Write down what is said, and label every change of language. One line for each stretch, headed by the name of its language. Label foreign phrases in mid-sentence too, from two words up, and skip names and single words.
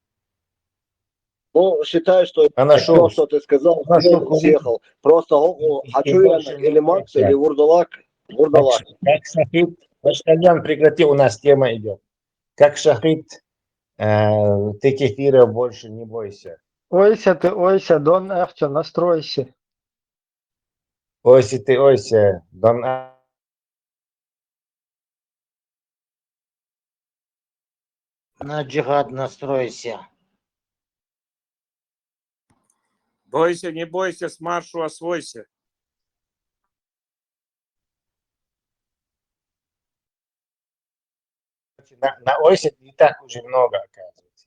Russian: Ну, считай, что то, что ты сказал, съехал. Просто хочу я или Макс, или Вурдалак. Вурдалак. Как шахид, Башкальян, прекрати, у нас тема идет. Как шахид, ты кефира больше не бойся. Ойся ты, ойся, Дон Ахча, настройся. Ойся ты, ойся, Дон На джихад настройся. Бойся, не бойся, с маршу освойся. на Ойсе не так уже много, оказывается.